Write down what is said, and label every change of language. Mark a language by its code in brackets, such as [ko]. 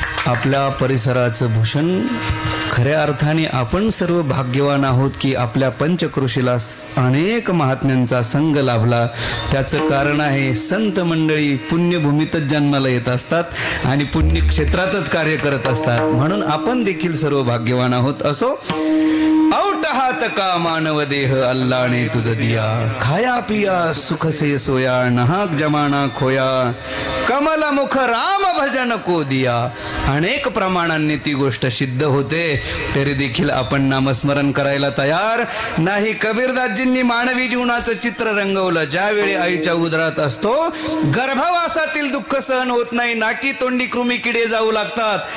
[mr] आपल्या परिसराचं भूषण. खऱ्या अर्थाने आपण सर्व भाग्यवान आहोत की आपल्या पंचकृषीला अनेक महात्म्यांचा संग लाभला. त्याचं कारण आहे संत मंडळी पुण्यभूमीतच जन्माला येत असतात आणि पुण्यक्षेत्रातच कार्य करत असतात. म्हणून आपण देखील सर्व भाग्यवान आहोत. असो, [hi] औटहात का मानव देह अल्लाने तुझ दिया, खाया पिया सुख से सोया, नहाक जमाना खोया, कमल मुख राम भजन को दिया. [mr] अनेक प्रमाणांनी ती गोष्ट सिद्ध होते, तरी देखील आपण नामस्मरण करायला तयार नाही. कबीरदासजींनी मानवी जीवनाचं चित्र रंगवलं. ज्यावेळी आईच्या उदरात असतो, गर्भवासातील दुःख सहन होत नाही, नाकी तोंडी कृमी किडे जाऊ लागतात.